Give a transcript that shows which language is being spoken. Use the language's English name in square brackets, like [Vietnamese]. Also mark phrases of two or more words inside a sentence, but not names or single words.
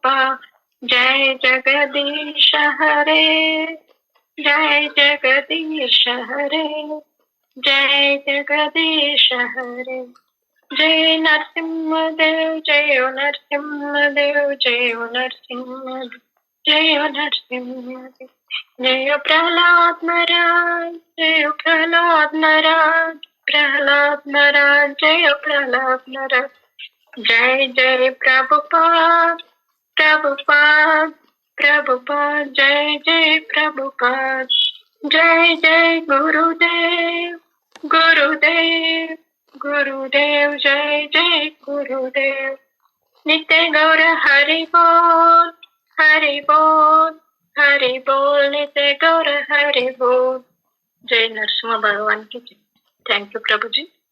[Hindi] जय जगदीश हरे जय जगदीश हरे जय जगदीश हरे. जय नरसिंहदेव जय नरसिंहदेव जय नरसिंहदेव जय नरसिंहदेव. जय प्रह्लाद महाराज जय प्रह्लाद महाराज प्रहलाद महाराज जय प्रहलाद महाराज. जय जय प्रभुपाद प्रभुपाद प्रभुपाद जय जय प्रभुपाद. जय जय गुरुदेव गुरुदेव गुरुदेव जय जय गुरुदेव. नित्य गौर हरि बोल हरि बोल हरि बोल नित्य गौर हरि बोल. जय नरसिंह भगवान की जय. [English] Thank you, Prabhuji.